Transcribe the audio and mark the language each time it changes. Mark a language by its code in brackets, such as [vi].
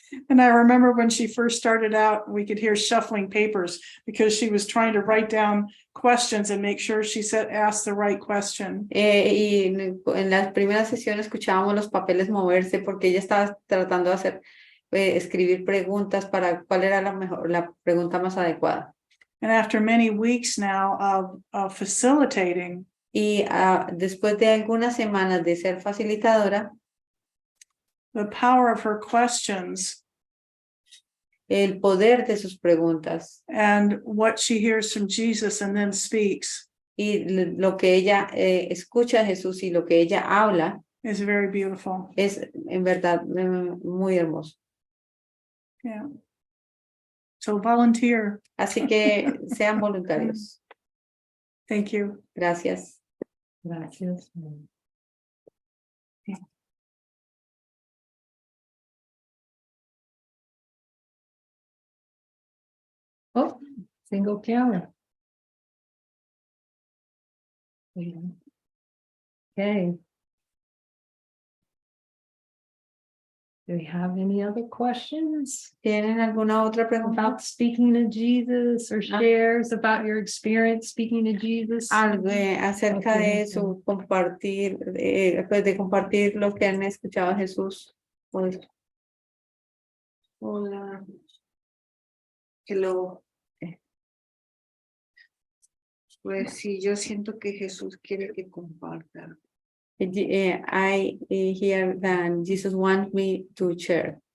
[en] And I remember when she first started out, we could hear shuffling papers because she was trying to write down questions and make sure she asked the right question. [es] Y en las primeras sesiones escuchábamos los papeles moverse porque ella estaba tratando de hacer, escribir preguntas para cuál era la pregunta más adecuada. [en] And after many weeks now of facilitating, [es] Y después de algunas semanas de ser facilitadora, [en] the power of her questions [es] el poder de sus preguntas [en] and what she hears from Jesus and then speaks [es] y lo que ella escucha a Jesús y lo que ella habla [en] is very beautiful. [es] es en verdad muy hermoso. [en] Yeah. So volunteer. [es] Así que sean voluntarios. [en] Thank you. [es] Gracias. gracias. [en] Oh, Single county. Okay. Do we have any other questions [es] ¿Tienen alguna otra pregunta? [en] about speaking to Jesus or shares about your experience speaking to Jesus? [es] Algo acerca de eso, compartir, pues de compartir lo que han escuchado a Jesús. Pues, Hola. [en] Hello. [es] Pues sí, yo siento que Jesús quiere que comparta. [en] I hear that Jesus wants me to share.